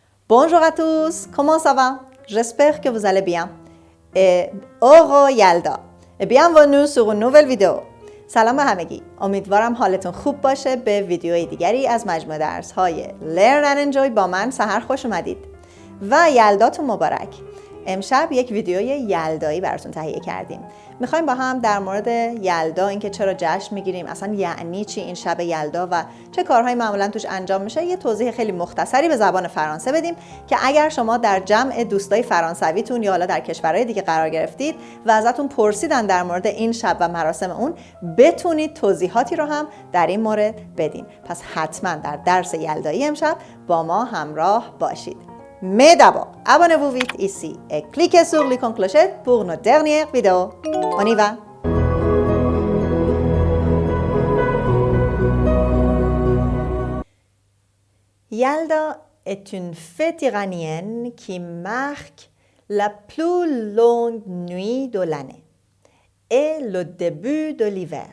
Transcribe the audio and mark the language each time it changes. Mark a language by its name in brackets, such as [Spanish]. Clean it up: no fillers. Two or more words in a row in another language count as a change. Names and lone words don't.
[French] Bonjour à tous, comment ça va? J'espère que vous allez bien. Et Oro Yalda. Et bienvenue sur une nouvelle vidéo. [Persian] سلام به همگی. امیدوارم حالتون خوب باشه. به ویدیوی دیگری از مجموعه درس‌های Learn and Enjoy با من سحر خوش اومدید. و یلداتون مبارک. امشب یک ویدیوی یلدایی براتون تهیه کردیم. میخوایم با هم در مورد یلدا، اینکه چرا جشن میگیریم، اصلا یعنی چی این شب یلدا و چه کارهایی معمولا توش انجام میشه، یه توضیح خیلی مختصری به زبان فرانسه بدیم که اگر شما در جمع دوستای فرانسویتون یا حالا در کشورهای دیگه قرار گرفتید و ازتون پرسیدن در مورد این شب و مراسم اون، بتونید توضیحاتی رو هم در این مورد بدین. پس حتما در درس یلدایی امشب با ما همراه باشید. [French] Mais d'abord, abonnez-vous vite ici et cliquez sur l'icône clochette pour nos dernières vidéos. On y va! Yalda est une fête iranienne qui marque la plus longue nuit de l'année et le début de l'hiver.